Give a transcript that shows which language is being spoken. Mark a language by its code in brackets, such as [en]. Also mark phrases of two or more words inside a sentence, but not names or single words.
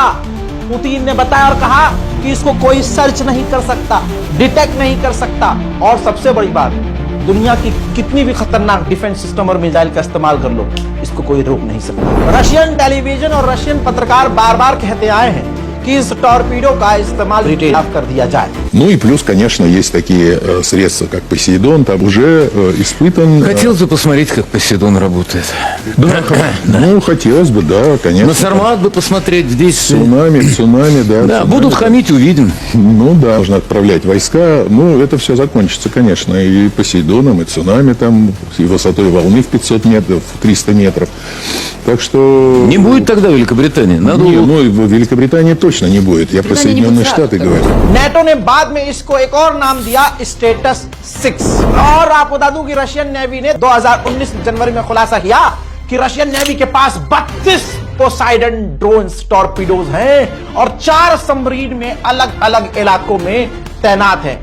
[hi] पुतिन ने बताया और कहा कि इसको कोई सर्च नहीं कर सकता, डिटेक्ट नहीं कर सकता। और सबसे बड़ी बात, दुनिया की कितनी भी खतरनाक [en] defense system [hi] और मिसाइल का इस्तेमाल कर लो, इसको कोई रोक नहीं सकता। [en] Russian television [hi] और रशियन पत्रकार बार बार कहते आए हैं कि इस टॉर्पीडो का इस्तेमाल रिटेल कर दिया जाए। [ru] Ну и плюс, конечно, есть такие средства, как Посейдон, там уже испытан... Хотел бы посмотреть, как Посейдон работает. Да, ну, хотелось бы, да, конечно. На Сармат бы посмотреть здесь. Цунами, да. Да, цунами, будут да. хамить, увидим. Ну да, нужно отправлять войска. Ну, это все закончится, конечно, и Посейдоном, и цунами там, и высотой волны в 500 метров, в 300 метров. Так что... Не будет тогда Великобритании. Надо... Не, ну, в Великобритании точно не будет. Я про Соединенные Штаты говорю. [hi] नेटो ने बाद में इसको एक और नाम दिया स्टेटस 6। और आपको बता दूं कि [en] Russian navy [hi] ने 2019 जनवरी में खुलासा किया कि [en] Russian navy [hi] के पास 32 पोसाइडन [en] drones torpedoes [hi] हैं और 4 सबमरीन में अलग अलग इलाकों में तैनात हैं।